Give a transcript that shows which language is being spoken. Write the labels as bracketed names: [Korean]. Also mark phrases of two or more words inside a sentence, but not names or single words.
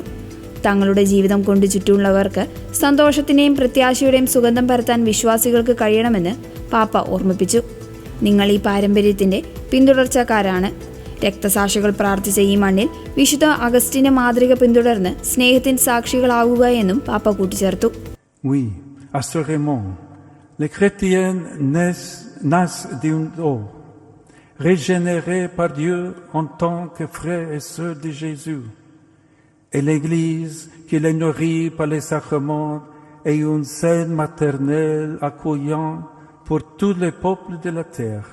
[Malayalam] തങ്ങളുടെ ജീവിതം കൊണ്ട് ചുറ്റുമുള്ളവർക്ക് സന്തോഷത്തിന്റെയും പ്രത്യാശയുടെയും സുഗന്ധം പരത്താൻ വിശ്വാസികൾക്ക് കഴിയണമെന്ന് പാപ്പ ഓർമ്മിപ്പിച്ചു. നിങ്ങൾ ഈ പാരമ്പര്യത്തിന്റെ പിന്തുടർച്ചക്കാരാണ്. രക്തസാക്ഷികൾ പ്രാർത്ഥിച്ച ഈ മണ്ണിൽ വിശുദ്ധ അഗസ്റ്റിന്റെ മാതൃക പിന്തുടർന്ന് സ്നേഹത്തിന് സാക്ഷികളാവുക എന്നും പാപ്പ കൂട്ടിച്ചേർത്തു. [French] Oui, assurément, les chrétiens naissent d'un eau, régénérés par Dieu en tant que frères et sœurs de Jésus. Et l'Église, qui les nourrit par les sacrements, est une scène maternelle accueillante pour tous les peuples de la terre.